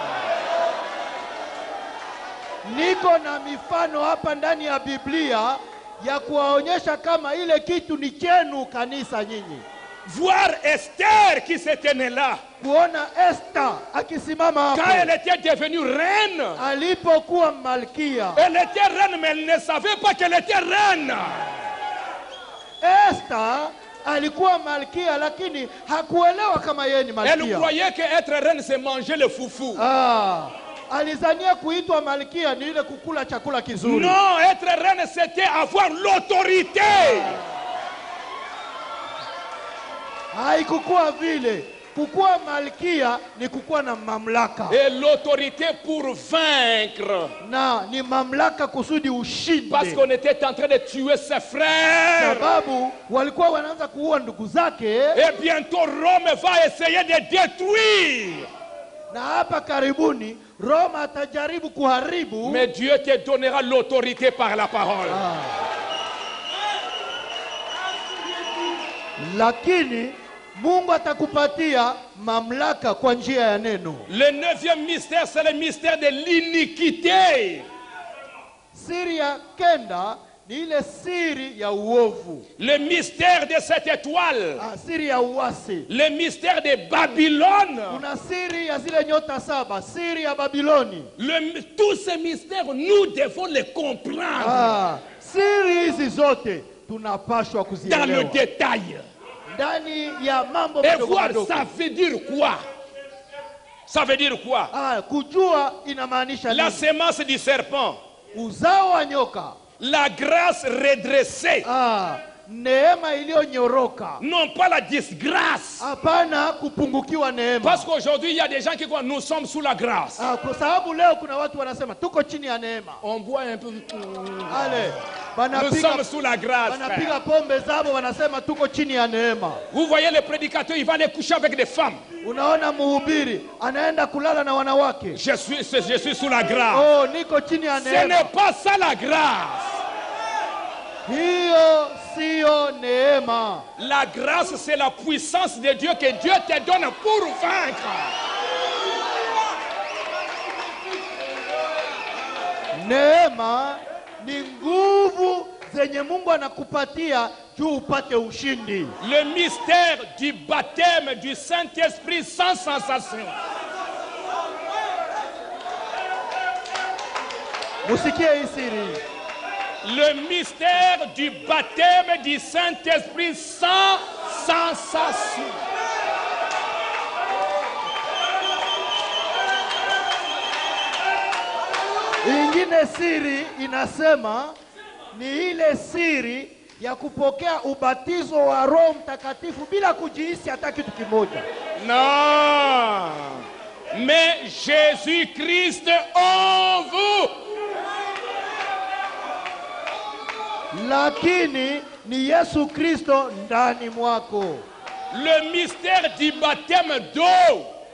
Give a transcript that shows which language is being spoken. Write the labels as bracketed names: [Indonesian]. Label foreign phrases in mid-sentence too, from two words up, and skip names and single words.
[Swahili] Niko na mifano hapa ndani ya Biblia ya kuwaonyesha kama ile kitu ni chenu kanisa nyinyi. [French] Voir Esther qui se tenait là. [Swahili] Kuona Esther akisimama [French] Quand [Swahili] hapo [French] elle était devenue reine, [Swahili] alipokuwa malkia. [French] elle était reine, mais elle ne savait pas qu'elle était reine. [Swahili] Esther alikuwa malkia lakini hakuelewa kama yeye ni [French] Elle [Swahili] malkia. [French] croyait qu'être reine, c'est manger le foufou. [Swahili] Alizania kuitwa malkia ni ile kukula chakula kizuri. [French] Non, être reine, c'était avoir l'autorité. [Swahili] Haikukuwa vile. Kukuwa malkia ni kukuwa na mamlaka. [French] Et l'autorité pour vaincre. [Swahili] Na ni mamlaka kusudi ushinde. [French] Parce qu'on était en train de tuer ses frères. [Swahili] Sababu walikuwa wanaanza kuua ndugu zake. [French] Et bientôt Rome va essayer de détruire. [Swahili] Na hapa karibuni Roma atajaribu kuharibu. [French] Mais Dieu te donnera l'autorité par la parole. [Swahili] Lakini Mungu atakupatia mamlaka kwa njia ya neno. [French] Le 9e mystère, c'est le mystère de l'iniquité. [Swahili] Siri ya kenda ni ile siri ya uovu. [French] Le mystère de cette étoile. [Swahili] Siri ya uasi. [French] Le mystère de Babylone. [Swahili] Kuna siri ya zile nyota saba, siri ya Babiloni. [French] Tous ces mystères, nous devons les comprendre. [Swahili] Siri hizi zote tunapaswa kuzielewa. [French] Dans le détail. [Swahili] Ndani ya mambo [French] Et [Swahili] madogo [French] voir, [Swahili] madogo. [French] ça veut dire quoi? Ça veut dire quoi? [Swahili] Kujua inamaanisha [French] La [Swahili] nini? [French] sémence du serpent. [Swahili] Uzao wa nyoka. [French] La grâce redressée. [Swahili] Neema iliyonyoroka. [French] Non pas la disgrâce. [Swahili] Hapana kupungukiwa neema. [French] Parce qu'aujourd'hui il y a des gens qui croient nous sommes sous la grâce. [Swahili] Kwa sababu leo kuna watu wanasema tuko chini ya neema. [French] On boit un peu. Nous sommes sous la grâce. [Swahili] Wanapiga pombe zabo wanasema tuko chini ya neema. [French] Vous voyez le prédicateur, il va aller coucher avec des femmes. [Swahili] Unaona mhubiri anaenda kulala na wanawake. [French] Je suis sous la grâce. [Swahili] Niko chini ya neema. [French] Ce n'est pas ça la grâce. [Swahili] Hiyo sio neema. [French] La grâce, c'est la puissance de Dieu que Dieu te donne pour vaincre. [Swahili] Neema ni nguvu zenye Mungu anakupatia juu upate ushindi. [French] Le mystère du baptême du Saint-Esprit sans sensation. [Swahili] Musikie hii siri. [French] Le mystère du baptême du Saint-Esprit sans sensation. [Swahili] Ingine siri inasema ni ile siri ya kupokea ubatizo wa Roho Mtakatifu bila kujihisi hata kitu kimoja. [French] Non. Mais Jésus-Christ en vous. [Swahili] Lakini ni Yesu Kristo ndani mwako. [French] Le mystère du baptême d'eau.